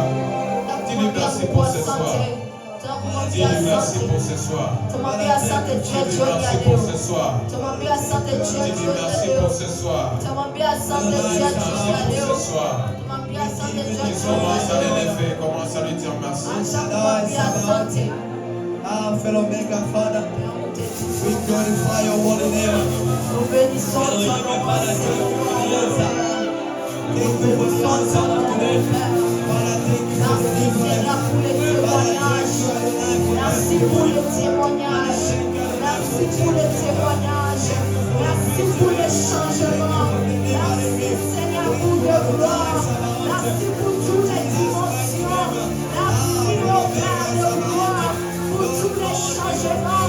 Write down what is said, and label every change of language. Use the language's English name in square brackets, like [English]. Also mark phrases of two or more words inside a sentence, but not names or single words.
[French] Dis-lui merci pour ce soir. Dis-lui merci pour ce soir. [Swahili] Tumwambie asante juu ya [French] Dis-lui [Swahili] jioni ya [French] merci pour [Swahili] leo. [French] ce soir. [Swahili] Tumwambie asante juu ya [French] Dis-lui [Swahili] jioni ya [French] merci [Swahili] leo. [French] pour ce soir. [Swahili] Tumwambie asante juu ya jioni ya [French] Merci [Swahili] leo. [French] pour ce soir. [Swahili] Tumwambie asante juu ya [French] Il [Swahili] jioni [French] commence à [Swahili] ya leo. [French] l'élever, commence à lui dire merci. [Swahili] Acha kumwambia asante. [English] Fellow Maker, Father, we glorify your holy name. [French] Nous bénissons ton nom, [English] Thank you for the honor today. Father, thank you for the [French] Merci Seigneur pour les témoignages. Merci pour les témoignages. Merci pour les témoignages. Merci pour les changements. Merci Seigneur pour le gloire. Merci pour toutes les dimensions. Merci au Père de gloire pour tous les changements.